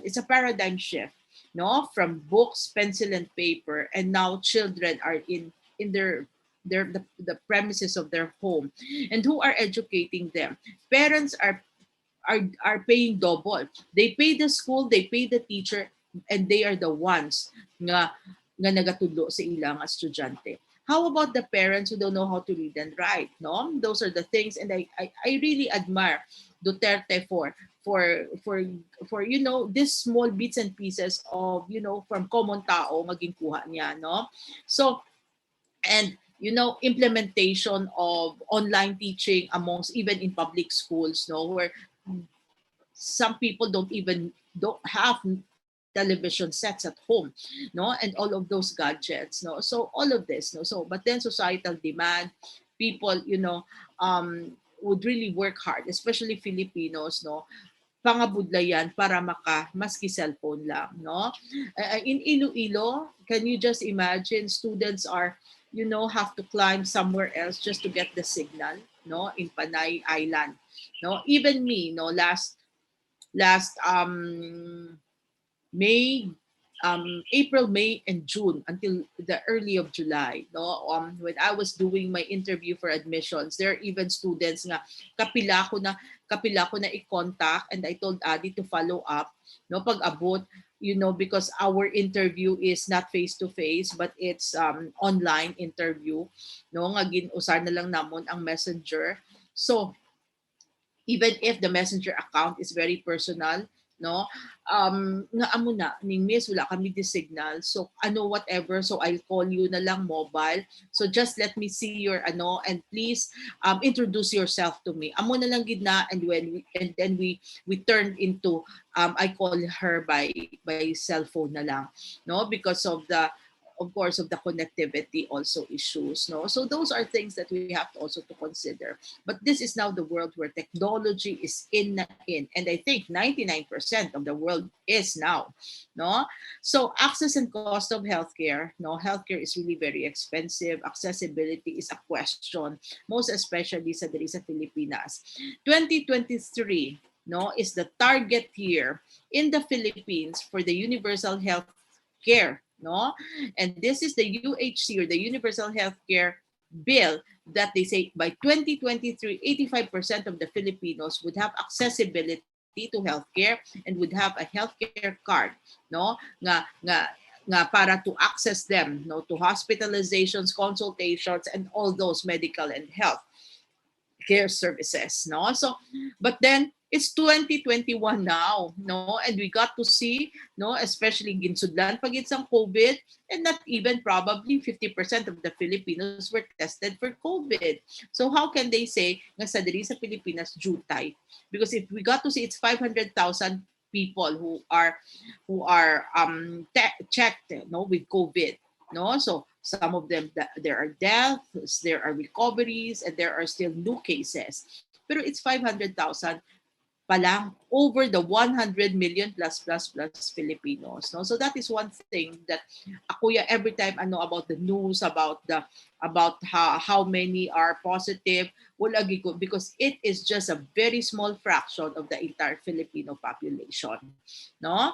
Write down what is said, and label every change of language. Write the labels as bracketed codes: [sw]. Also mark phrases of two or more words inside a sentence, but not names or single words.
[en] It's a paradigm shift, no, from books, pencil and paper, and now children are in the premises of their home. And who are educating them? Parents are paying double. They pay the school, they pay the teacher, and they are the ones [hil] nga nagatudlo sa ilang estudyante. [en] How about the parents who don't know how to read and write? No, those are the things, and I really admire Duterte for these small bits and pieces of from common tao [hil] maging kuha niya, [en] no. So and implementation of online teaching amongst even in public schools, no, where some people don't have television sets at home, no, and all of those gadgets, no. So all of this, no. So but then societal demand, people would really work hard, especially Filipinos, [hil] no, pangabudlayan para maski cellphone lang, no. [en] In Iloilo, can you just imagine students are have to climb somewhere else just to get the signal, no, in Panay Island, no. Even me, no, last May, April, May, and June until the early of July. No, when I was doing my interview for admissions, there are even students [hil] nga kapila ko na i-contact, [en] and I told Adi to follow up. No, [hil] pag abot, [en] because our interview is not face to face, but it's online interview. [hil] No, nga usar na lang namon ang messenger. [en] So even if the messenger account is very personal, [hil] no, nga amo na ning miss wala kami di signal, [en] so whatever, so I'll call you [hil] na lang [en] mobile, so just let me see your and please introduce yourself to me, [hil] amo na lang gid na. [en] And then we turned into I call her by cell phone [hil] na lang, [en] no, because of the of course, of the connectivity also issues. No, so those are things that we have to also to consider. But this is now the world where technology is in, and I think 99% of the world is now. No, so access and cost of healthcare. No, healthcare is really very expensive. Accessibility is a question, most especially [hil] sa diri sa Pilipinas. [en] 2023, no, is the target year in the Philippines for the universal health care, no, and this is the UHC, or the universal health care bill, that they say by 2023 85% of the Filipinos would have accessibility to healthcare and would have a healthcare card, no, [hil] nga para [en] to access them, no, to hospitalizations, consultations, and all those medical and health care services, no. So but then it's 2021 now, no, and we got to see, [hil] no, especially ginsudlan pagit sang COVID, [en] and not even probably 50% of the Filipinos were tested for COVID. So how can they say [hil] nga sa diri sa Pilipinas jutay? [en] Because if we got to see, it's 500,000 people who are checked, no, with COVID, no. So some of them, there are deaths, there are recoveries, and there are still new cases. Pero it's 500,000 [hil] pa lang [en] over the 100 million plus Filipinos, no. So that is one thing that [hil] ako ya, [en] every time I know about the news about how many are positive, [hil] wala gigo, [en] because it is just a very small fraction of the entire Filipino population, no.